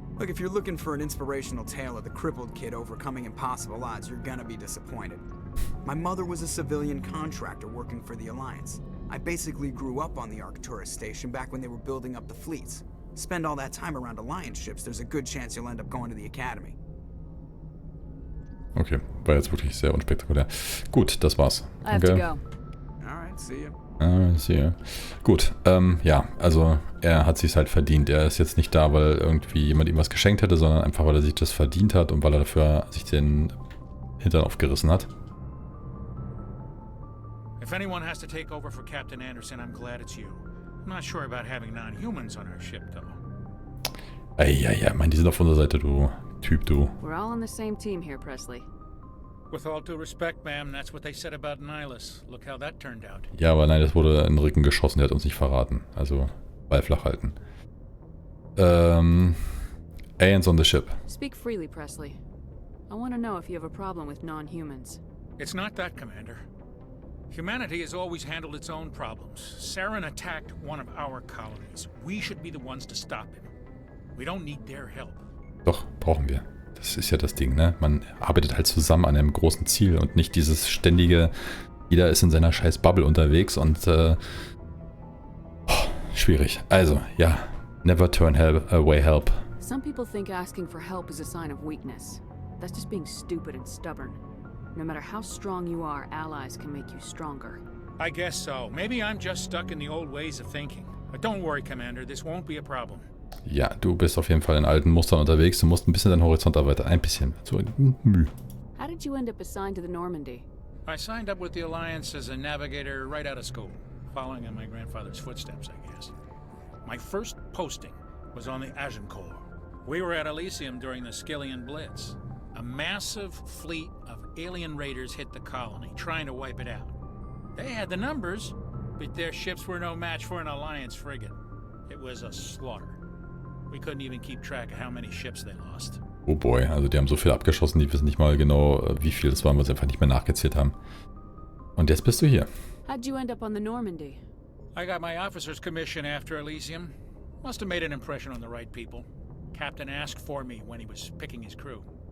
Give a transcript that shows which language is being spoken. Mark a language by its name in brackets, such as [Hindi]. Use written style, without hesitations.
[English] Look, if you're looking for an inspirational tale of the crippled kid overcoming impossible odds, you're gonna be disappointed. My mother was a civilian contractor working for the Alliance. I basically grew up on the Arcturus station back when they were building up the fleets. Spend all that time around Alliance ships, there's a good chance you'll end up going to the Academy. [German] Okay, war jetzt wirklich sehr unspektakulär. Gut, das war's. [English] I have to go. Alright, see ya. [German] Sehe. Gut, ja, also er hat sich's halt verdient. Er ist jetzt nicht da, weil irgendwie jemand ihm was geschenkt hätte, sondern einfach, weil er sich das verdient hat und weil er dafür sich den Hintern aufgerissen hat. [English] If anyone has to take over for Captain Anderson, I'm glad it's you. I'm not sure about having non-humans on our ship, though. [German] Ja, Mann, die sind auf unserer Seite, du Typ, du. [English] We're all on the same team here, Presley. With all due respect, ma'am, that's what they said about Nihilus. Look how that turned out. [German] Ja, aber nein, das wurde in den Rücken geschossen, der hat uns nicht verraten. Also, Ball flach halten. [English] Aliens on the ship. Speak freely, Presley. I want to know if you have a problem with non-humans. It's not that, Commander. Humanity has always handled its own problems. Saren attacked one of our colonies. We should be the ones to stop him. We don't need their help. [German] Doch, brauchen wir. Das ist ja das Ding, ne? Man arbeitet halt zusammen an einem großen Ziel und nicht dieses ständige, jeder ist in seiner scheiß Bubble unterwegs und schwierig. Also, ja, [English] never turn away help. Some people think asking for help is a sign of weakness. That's just being stupid and stubborn. No matter how strong you are, allies can make you stronger. I guess so. Maybe I'm just stuck in the old ways of thinking. But don't worry, Commander, this won't be a problem. [German] Ja, du bist auf jeden Fall in alten Mustern unterwegs. Du musst ein bisschen deinen Horizont erweitern. Ein bisschen. So Mühe. [English] How did you end up assigned to the Normandy? I signed up with the Alliance as a navigator right out of school, following in my grandfather's footsteps, I guess. My first posting was on the Action-Rollenspiel. We were at Elysium during the Skillian Blitz. A massive fleet of alien raiders hit the colony, trying to wipe it out. They had the numbers, but their ships were no match for an Alliance frigate. It was a slaughter. We couldn't even keep track of how many ships they lost. [German] Oh boy, also die haben so viel abgeschossen, die wissen nicht mal genau, wie viel es waren, weil sie einfach nicht mehr nachgezählt haben. Und jetzt bist du hier. [English] How'd you end up on the Normandy? I got my officer's commission after Elysium. Must have made an impression on the right people. Captain asked for me when he was picking his crew.